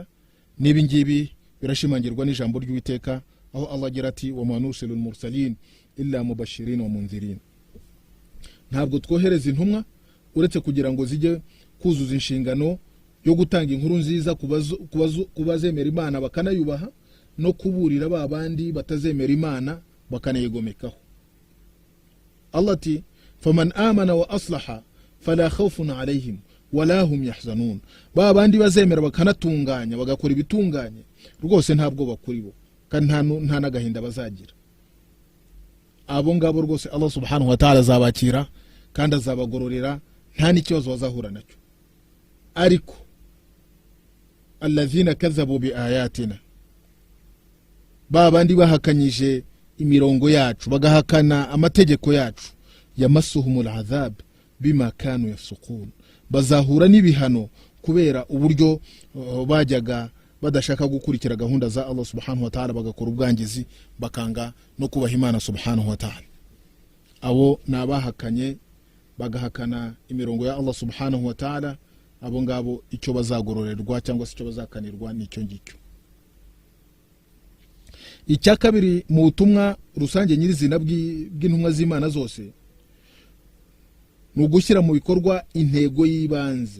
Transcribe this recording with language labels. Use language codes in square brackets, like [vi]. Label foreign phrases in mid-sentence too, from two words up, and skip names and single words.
[rw] Nibi ngibi birashimangirwa n'ijambo ry'Uwiteka aho Allah agira ati [ar] وما نرسل المرسلين إلا مبشرين ومنذرين. [rw] Ntabwo twohereza intumwa uretse kugira ngo zijye kuzuza inshingano yo gutanga inkuru nziza kubazemera Imana bakanayubaha, no kuburira babandi batazemera Imana bakanayigomekaho. [ar] Allah ati فمن آمن وأصلح فلا خوف عليهم ولا هم يحزنون. [rw] Babandi bazemera bakanatunganya bagakora ibitunganye rwose ntabwo bakuri bo, kandi nta nagahinda bazagira. Abo ngabo rwose Allah [ar] سبحانه وتعالى [rw] azabakira kandi azabagororera, nta n'ikibazo bazahura nacyo. Ariko [ar] الذين كذبوا بآياتنا, [rw] babandi bahakanyije imirongo yacu, bagahakana amategeko yacu, [ar] يمسهم العذاب بما كانوا يفسقون, [rw] bazahura n'ibihano kubera uburyo bajyaga badashaka gukurikira gahunda za Allah [ar] سبحانه وتعالى, [rw] bagakora ubwangizi, bakanga no kubaha Imana [ar] سبحانه وتعالى. [rw] Abo nabahakanye bagahakana imirongo ya Allah [ar] سبحانه وتعالى, [rw] abo ngabo icyo bazagororerwa cyangwa se icyo bazakanirwa nicyo ngicyo. Icya kabiri mu butumwa rusange nyirizina bw'intumwa z'Imana zose ni ugushyira mu bikorwa intego y'ibanze.